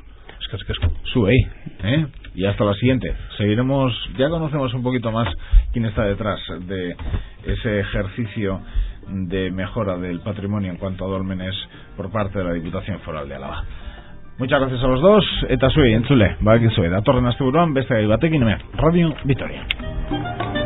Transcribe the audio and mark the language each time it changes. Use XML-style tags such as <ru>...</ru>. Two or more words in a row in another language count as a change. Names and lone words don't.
<es>Sube ahí, y hasta la siguiente. Seguiremos, ya conocemos un poquito más quién está detrás de ese ejercicio de mejora del patrimonio en cuanto a dólmenes por parte de la Diputación Foral de Álava. Muchas gracias a los dos.</es> <eu>Eta zuei entzule, badakizue datorren asteburuan beste gai batekin hemen Radio Vitoria.</eu>